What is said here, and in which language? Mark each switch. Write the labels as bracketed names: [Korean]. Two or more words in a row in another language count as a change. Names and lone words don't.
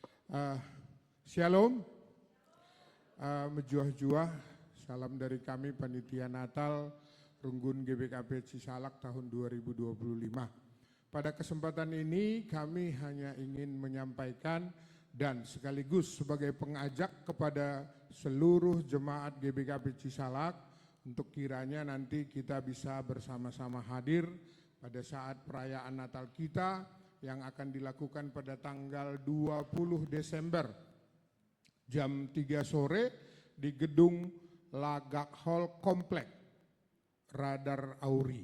[Indonesian] Uh, Shalom, menjuah-juah, salam dari kami Panitia Natal Runggun GBKP Cisalak tahun 2025. Pada kesempatan ini kami hanya ingin menyampaikan dan sekaligus sebagai pengajak kepada seluruh jemaat GBKP Cisalak untuk kiranya nanti kita bisa bersama-sama hadir pada saat perayaan Natal kita yang akan dilakukan pada tanggal 20 Desember jam 3 sore di gedung Lagak Hall Komplek Radar Auri.